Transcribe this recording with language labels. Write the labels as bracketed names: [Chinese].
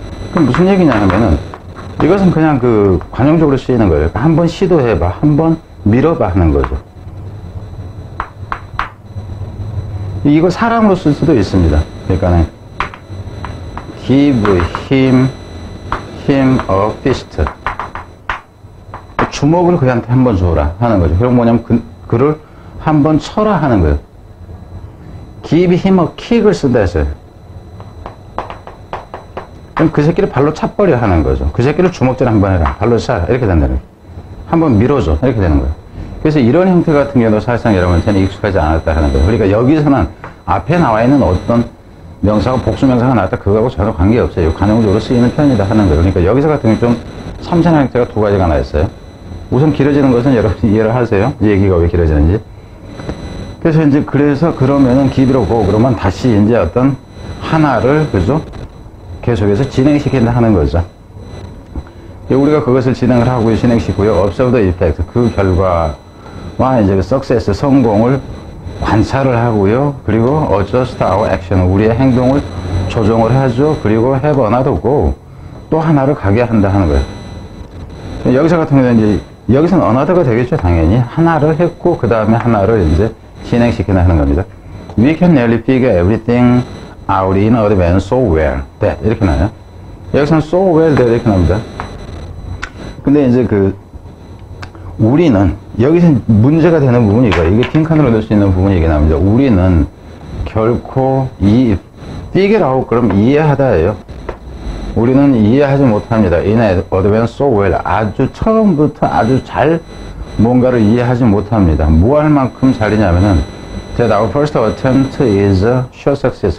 [Korean] 그럼 무슨 얘기냐 하면은 이것은 그냥 그 관용적으로 쓰이는 거예요. 한번 시도해봐. 한번 밀어봐 하는 거죠. 이걸 사람으로 쓸 수도 있습니다. [English] 그러니까는 give him a fist. [Korean] 주먹을 그한테 한번 줘라 하는 거죠. 그럼 뭐냐면 그를 한번 쳐라 하는 거예요. [English] give him a kick을 [Korean] 쓴다 했어요. 그럼 그 새끼를 발로 차버려 하는 거죠. 그 새끼를 주먹질 한번 해라. 발로 차. 이렇게 된다는 거예요. 한번 밀어줘. 이렇게 되는 거예요. 그래서 이런 형태 같은 경우도 사실상 여러분한테는 익숙하지 않았다 하는 거예요. 그러니까 여기서는 앞에 나와 있는 어떤 명사가 복수명사가 나왔다 그거하고 전혀 관계없어요. 관용적으로 쓰이는 편이다 하는 거예요. 그러니까 여기서 같은 경우 좀 참신한 형태가 두 가지가 나와 있어요. 우선 길어지는 것은 여러분이 이해를 하세요. 이 얘기가 왜 길어지는지. 그래서 이제 그러면은 [English] give it a go. [Korean] 그러면 다시 이제 어떤 하나를 그죠? 계속해서 진행시킨다 하는 거죠. 우리가 그것을 진행을 하고 진행시키고요. [English] observe the effect. [Korean] 그 결과와 이제 그 success, 성공을 관찰을 하고요. [English] 그리고 adjust our action. [Korean] 우리의 행동을 조정을 하죠. [English] 그리고 have another go. [Korean] 또 하나를 가게 한다 하는 거예요. 여기서 같은 경우는 이제 여기서는 another가 되겠죠. 당연히. 하나를 했고 그 다음에 하나를 이제 진행시킨다 하는 겁니다. [English] We can nearly figure everything out in advance so well. [Korean] that. 이렇게 나와요. 여기서는 [English] so well that [Korean] 이렇게 나옵니다. 근데 이제 우리는 여기서 문제가 되는 부분이 이게 빈칸으로 넣을 수 있는 부분이 이게 나옵니다. 우리는 결코 [English] figure out [Korean] 그럼 이해하다예요. 우리는 이해하지 못합니다. [English] in advance so well. [Korean] 아주 처음부터 아주 잘 뭔가를 이해하지 못합니다. 뭐 할 만큼 잘이냐면은 [English] that our first attempt is a sure success.